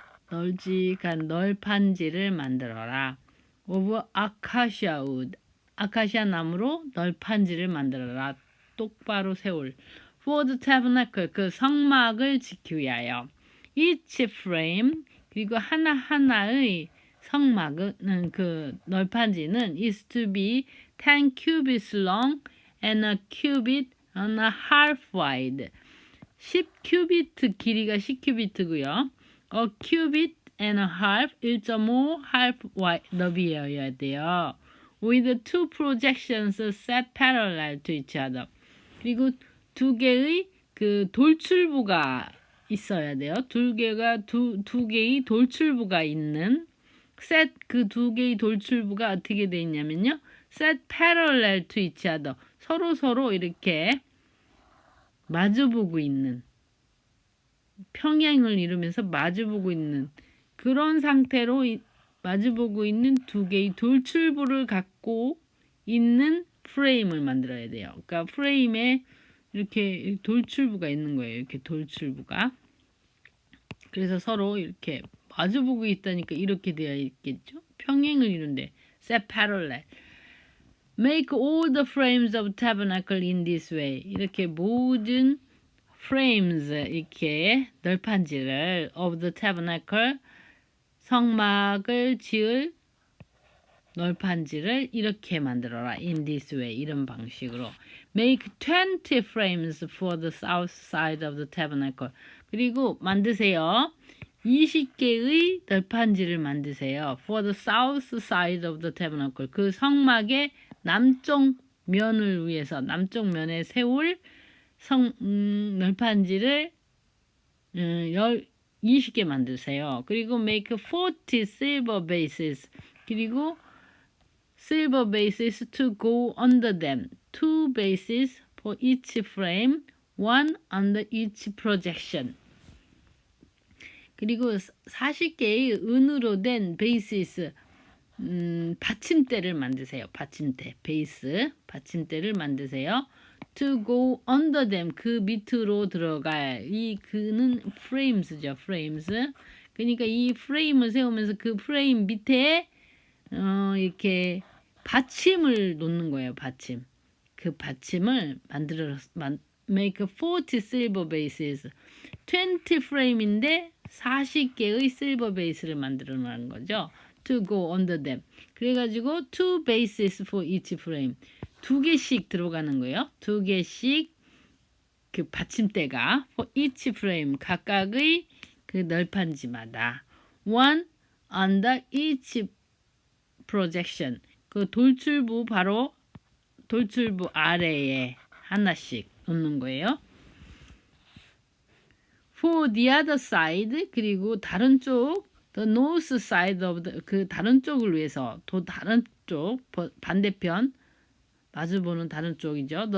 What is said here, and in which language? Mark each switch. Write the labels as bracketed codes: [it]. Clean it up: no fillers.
[ko] 널찍한 널판지를 만들어라. [en] of acacia wood. [ko] 아카시아 나무로 널판지를 만들어라. 똑바로 세울. [en] For the tabernacle. [ko] 그 성막을 지키기 위하여. [en] Each frame. [ko] 그리고 하나하나의 성막은 그 널판지는 [en] is to be 10 cubits long and a cubit and a half wide. [ko] 10큐비트 길이가 10큐비트고요. [en] A cubit and a half 1.5 half wide [ko] 너비여야 돼요. [en] With two projections set parallel to each other. [ko] 그리고 두 개의 그 돌출부가 있어야 돼요. 두 개의 돌출부가 있는 set. 그 두 개의 돌출부가 어떻게 돼 있냐면요. [en] set parallel to each other. [ko] 서로 이렇게 마주보고 있는, 평행을 이루면서 마주보고 있는 그런 상태로 마주보고 있는 두 개의 돌출부를 갖고 있는 프레임을 만들어야 돼요. 그러니까 프레임에 이렇게 돌출부가 있는 거예요. 이렇게 돌출부가. 그래서 서로 이렇게 마주보고 있다니까 이렇게 되어 있겠죠. 평행을 이룬데 [en] set parallel. Make all the frames of tabernacle in this way. [ko] 이렇게 모든 frames, 이렇게 널판지를 [en] of the tabernacle, [ko] 성막을 지을 널판지를 이렇게 만들어라. [en] In this way. [ko] 이런 방식으로. [en] Make 20 frames for the south side of the tabernacle. [ko] 그리고 만드세요. 20개의 널판지를 만드세요. [en] For the south side of the tabernacle. [ko] 그 성막의 남쪽 면을 위해서, 남쪽 면에 세울 널판지를 20개 만드세요. [en] 그리고 make 40 silver bases. 그리고 silver bases to go under them. 2 bases for each frame, one under each projection. [ko] 그리고 40개의 은으로 된 bases, 받침대를 만드세요. 받침대, 베이스, 받침대를 만드세요. [en] To go under them. [ko] 그 밑으로 들어갈. 그는 frames죠. frames. 그러니까 이 프레임을 세우면서 그 프레임 밑에 이렇게 받침을 놓는 거예요. 받침. 그 받침을 [en] make 40 silver bases [ko] 20 프레임인데 40개의 실버 베이스를 만들어 놓은 거죠. [en] To go under them. 그래가지고 2 bases for each frame. [ko] 2개씩 들어가는 거예요. 2개씩 그 받침대가 [en] for each frame [ko] 각각의 그 널판지마다 [en] one under each projection. [ko] 그 돌출부 바로 돌출부 아래에 하나씩 놓는 거예요. [en] For the other side [ko] 그리고 다른 쪽 [en] the north side of the [ko] 그 다른 쪽을 위해서 또 다른 쪽 반대편 마주보는 다른 쪽이죠.